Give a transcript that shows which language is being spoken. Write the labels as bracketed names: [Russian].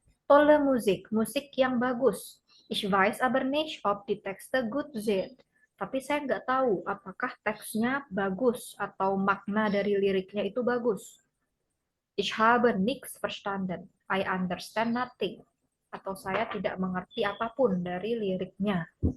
[German] Tolle Musik, [Indonesian] musik yang bagus. [German] Ich weiß aber nicht, ob die Texte gut sind. [Indonesian] Tapi saya nggak tahu apakah teksnya bagus atau makna dari liriknya itu bagus. [German] Ich habe nichts verstanden. [English] I understand nothing. [Indonesian] Atau saya tidak mengerti apapun dari liriknya.